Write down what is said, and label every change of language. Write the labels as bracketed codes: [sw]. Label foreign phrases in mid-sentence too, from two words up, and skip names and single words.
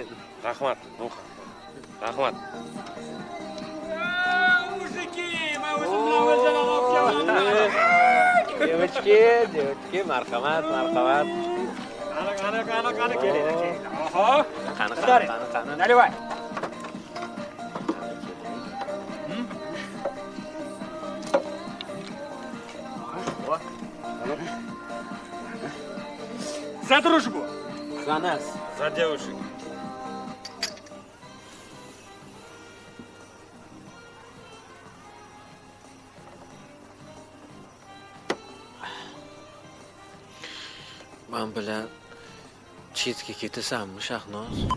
[uz] Rahmat, Nuha. Rahmat. Mujiki, men o'zim bilan o'ljadan olib keldim. Девочки, marhamat. Qani keling. Oho. Qani. [ru] Наливай. За дружбу. За нас. За девушек. [uz] Men bilan chetga ketasanmi, Shahnoz?